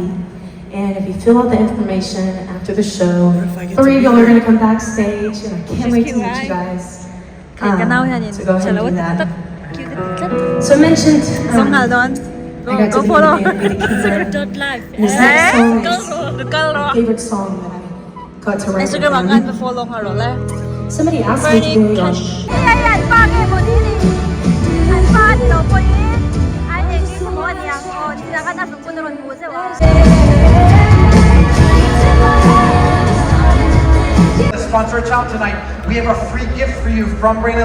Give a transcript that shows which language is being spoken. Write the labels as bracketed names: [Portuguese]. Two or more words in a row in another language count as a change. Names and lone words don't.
[English] And if you fill out the information after the show, 3 of y'all are going to come backstage, and I can't wait to meet you guys. So go ahead and do that. So I mentioned, I got to follow. And this next song is my favorite song that I got to write. [Mizo] Instagram ang kan follow nga ro le. [English] Somebody asked me to go The sponsor child tonight, we have a free gift for you from Brandon.